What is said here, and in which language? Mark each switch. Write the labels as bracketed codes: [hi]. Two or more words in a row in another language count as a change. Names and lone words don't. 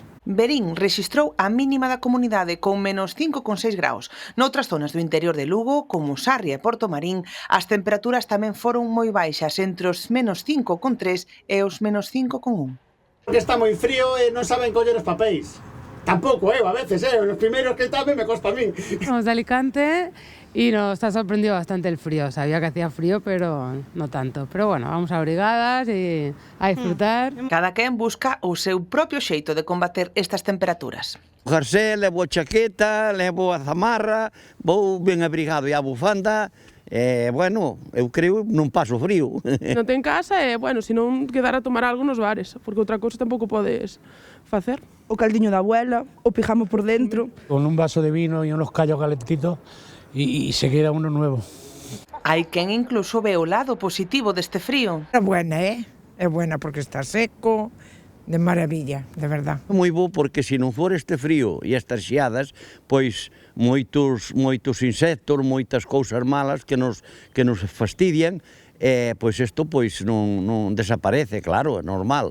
[gl] Verín rexistrou a mínima da comunidade con menos 5,6 graus. Noutras zonas do interior de Lugo, como Sarria e Portomarín, as temperaturas tamén foron moi baixas, entre os menos 5,3 e os menos 5,1. Porque está moi frío e non saben coller os papéis. Tampouco eu, [es] a veces, [gl] os primeiros que tamén me costa a mí. [es] Somos de Alicante y nos ha sorprendido bastante el frío. Sabía que hacía frío, pero no tanto. Pero bueno, vamos abrigadas y a disfrutar. [gl] Cada quen busca o seu propio xeito de combater estas temperaturas. O jersey, levo a chaqueta, levo a zamarra, vou ben abrigado e a bufanda. Bueno, eu creo non paso frío. Non ten casa e, bueno, se non quedar a tomar algo nos bares, porque outra cousa tampouco podes facer. O caldiño da abuela, o pijama por dentro. [es] Con un vaso de vino e unos callos calentitos y se queda uno nuevo. [gl] Hai quen incluso ve o lado positivo deste frío. [es] É buena, é buena porque está seco, de maravilla, de verdad. [gl] Moi bo porque se non for este frío e estas xeadas, pois moitos insectos, moitas cousas malas que nos fastidian, pois isto pois non desaparece, claro, é normal.